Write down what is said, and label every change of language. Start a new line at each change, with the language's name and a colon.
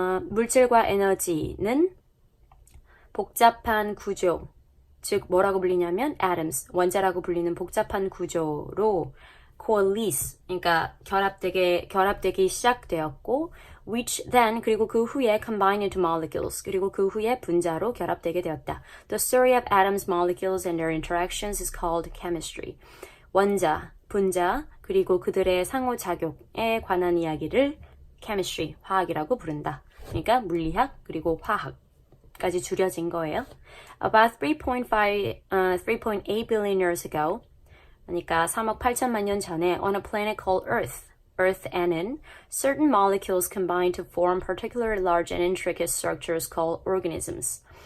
Korean: 물질과 에너지는 복잡한 구조, 즉 뭐라고 불리냐면 atoms, 원자라고 불리는 복잡한 구조로 coalesce, 그러니까 결합되기 시작되었고
English: which then,
Korean: 그리고 그 후에
English: combine into molecules,
Korean: 그리고 그 후에 분자로 결합되게 되었다.
English: The story of atoms, molecules, and their interactions is called chemistry.
Korean: 원자, 분자, 그리고 그들의 상호작용에 관한 이야기를 chemistry, 화학이라고 부른다. 그러니까 물리학, 그리고 화학까지 줄여진 거예요.
English: About 3.8 billion years ago,
Korean: 그러니까 3억 8천만 년 전에
English: on a planet called Earth에는 certain molecules combine to form particularly large and intricate structures called organisms.